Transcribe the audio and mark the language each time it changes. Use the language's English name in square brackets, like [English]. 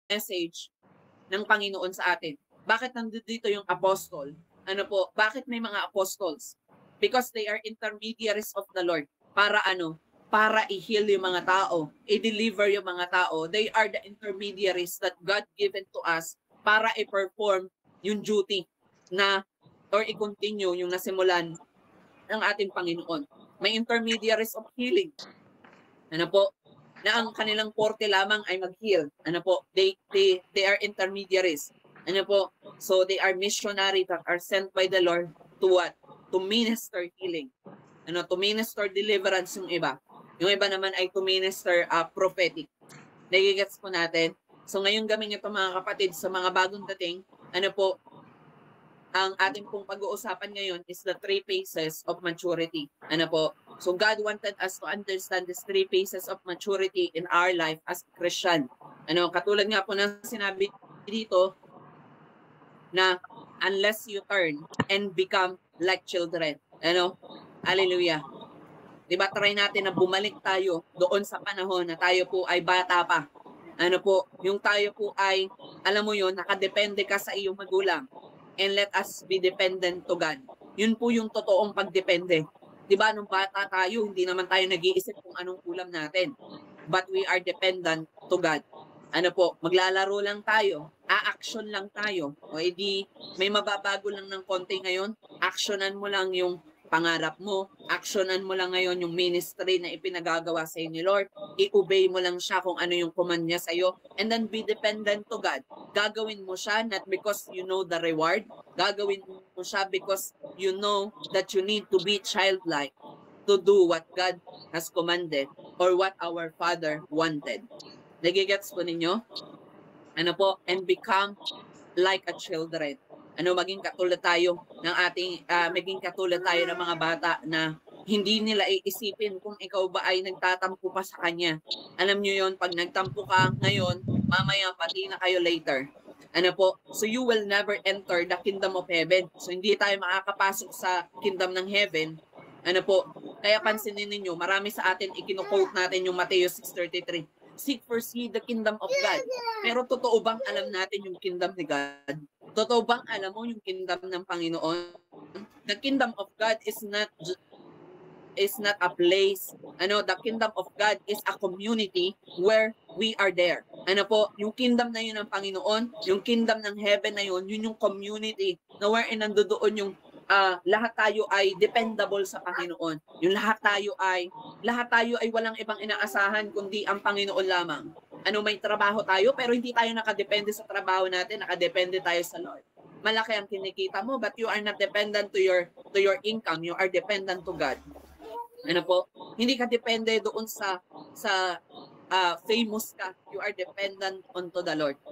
[Filipino] message ng Panginoon sa atin. Bakit nandito yung apostol? Ano po? Bakit may mga apostles? [English] Because they are intermediaries of the Lord. [Filipino] Para ano? Para i-heal yung mga tao, i-deliver yung mga tao. [English] They are the intermediaries that God given to us [Filipino] para i-perform yung duty na or i-continue yung nasimulan ng ating Panginoon. [English] May intermediaries of healing. [Filipino] Ano po? Na ang kanilang forte lamang ay mag-heal. Ano po? [English] They are intermediaries. [Filipino] Ano po? [English] So they are missionaries that are sent by the Lord to what? To minister healing. Ano? To minister deliverance [Filipino] yung iba. Yung iba naman ay [English] to minister prophetic. [Filipino] Nagigets po natin? So ngayon gaming ito mga kapatid sa mga bagong dating, ano po, ang ating pong pag-uusapan ngayon [English] is the 3 phases of maturity. [Filipino] Ano po? [English] So God wanted us to understand these 3 phases of maturity in our life as Christian. [Filipino] Ano, katulad nga po ng sinabi dito na [English] unless you turn and become like children. [Filipino] Ano? Hallelujah. Diba, try natin na bumalik tayo doon sa panahon na tayo po ay bata pa. Ano po, yung tayo po ay, alam mo yun, nakadepende ka sa iyong magulang. [English] And let us be dependent to God. [Filipino] Yun po yung totoong pagdepende. Diba, nung bata tayo, hindi naman tayo nag-iisip kung anong ulam natin. [English] But we are dependent to God. [Filipino] Ano po, maglalaro lang tayo, a-action lang tayo. O edi, may mababago lang ng konti ngayon, actionan mo lang yung pangarap mo, actionan mo lang ngayon yung ministry na ipinagagawa sa iyo ni Lord, i-obey mo lang siya kung ano yung command niya sa iyo, [English] and then be dependent to God. [Filipino] Gagawin mo siya [English] not because you know the reward, [Filipino] gagawin mo siya [English] because you know that you need to be childlike to do what God has commanded or what our Father wanted. [Filipino] Nagigets po ninyo? Ano po? [English] And become like a children. [Filipino] Ano, maging katulad tayo ng ating, maging katulad tayo ng mga bata na hindi nila iisipin kung ikaw ba ay nagtatampo pa sa kanya. Alam nyo yon, pag nagtampo ka ngayon, mamaya pati na kayo later. Ano po? [English] So you will never enter the kingdom of heaven. [Filipino] So hindi tayo makakapasok sa kingdom ng heaven. Ano po? Kaya pansinin ninyo, marami sa atin ikinuquote natin yung Matthew 6:33. [English] Seek first ye the kingdom of God. [Filipino] Pero totoo bang alam natin yung kingdom ni God? Totoo bang alam mo yung kingdom ng Panginoon? [English] The kingdom of God is not a place. Ano, the kingdom of God is a community where we are there. [Filipino] Ano po, yung kingdom na yun ng Panginoon, yung kingdom ng heaven na yun, yun yung community na wherein nandoon yung lahat tayo ay dependable sa Panginoon. Yung lahat tayo ay walang ibang inaasahan kundi ang Panginoon lamang. Ano, may trabaho tayo pero hindi tayo nakadepende sa trabaho natin, nakadepende tayo sa Lord. Malaki ang kinikita mo [English] but you are not dependent to your income, you are dependent to God. [Filipino] Ano po? Hindi ka depende doon sa famous ka. [English] You are dependent onto the Lord.